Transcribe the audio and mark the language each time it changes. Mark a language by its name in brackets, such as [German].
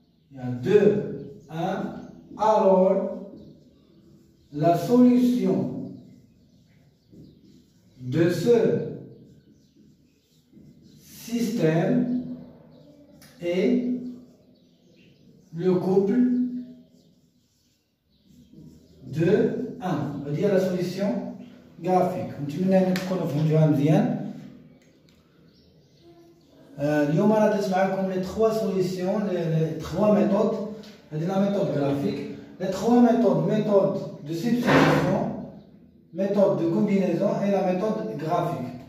[French] Il y a 2, 1. Alors, la solution de ce système est le couple de 1. On va dire la solution graphique. [Arabic] نتمنى أن تكونوا فهمتوها مزيان. اليوم أنا درت معكم [French] les 3 solutions, les 3 méthodes. [Arabic] هذه [French] la méthode graphique. Les 3 méthodes, méthode de substitution, méthode de combinaison et la méthode graphique.